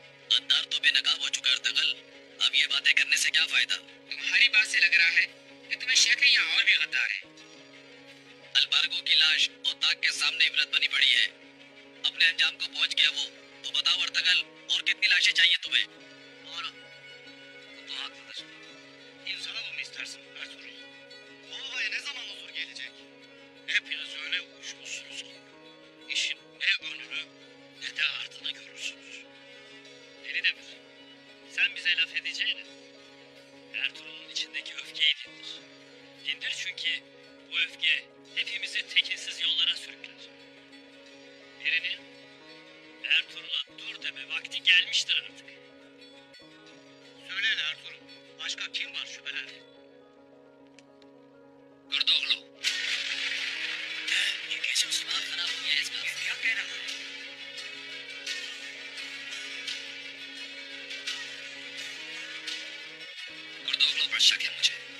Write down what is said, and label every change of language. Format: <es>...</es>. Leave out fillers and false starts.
<hi>गद्दार तो बेनकाब हो चुका है अर्तगल। अब ये बातें करने से क्या फायदा? तुम्हारी बात से लग रहा है कि तुम्हें शक है यहाँ और भी गद्दार हैं। अलबार्गो की लाश ओताक के सामने इबरत बनी पड़ी है। अपने अंजाम को पहुंच गया वो। तो बताओ अर्तगल, और कितनी लाशें चाहिए तुम्हें?</hi> <tr>Doğru. Bu haklıdır. İnsana mı istersin Ertuğrul? Ova'ya ne zaman huzur gelecek? Hepiniz öyle uyuşmuşsunuz ki işin ne önünü ne de ardını görürsünüz. Deli Demir, sen bize laf edeceğine Ertuğrul'un içindeki öfkeyi dindir. Dindir çünkü bu öfke hepimizi tekinsiz yollara sürükler. Birinin Ertuğrul'a dur deme vakti gelmiştir artık. Söyle Ertuğrul, başka kim var şüpheli? Kurdoğlu.</tr> <hi>ये कैसे सुनार खराब हो गया इसका? क्या कह रहा है? कुर्दोगलो पर शक है मुझे।</hi>